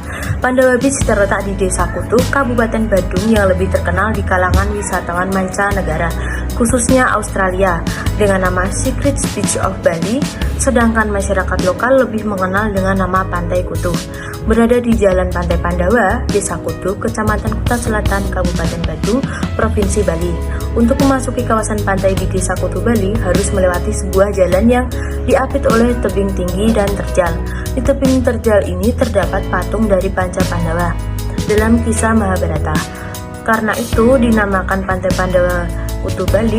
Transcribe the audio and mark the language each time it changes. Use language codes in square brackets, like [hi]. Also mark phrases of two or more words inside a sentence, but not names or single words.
[id] Pandawa Beach terletak di Desa Kutu, Kabupaten Badung yang lebih terkenal di kalangan wisatawan mancanegara, khususnya Australia, dengan nama Secret Beach of Bali, sedangkan masyarakat lokal lebih mengenal dengan nama Pantai Kutu. Berada di Jalan Pantai Pandawa, Desa Kutu, Kecamatan Kuta Selatan, Kabupaten Badung, Provinsi Bali. Untuk memasuki kawasan pantai di Desa Kutu Bali harus melewati sebuah jalan yang diapit oleh tebing tinggi dan terjal. Di tebing terjal ini terdapat patung dari Panca Pandawa dalam kisah Mahabharata. Karena itu dinamakan Pantai Pandawa Kutu Bali.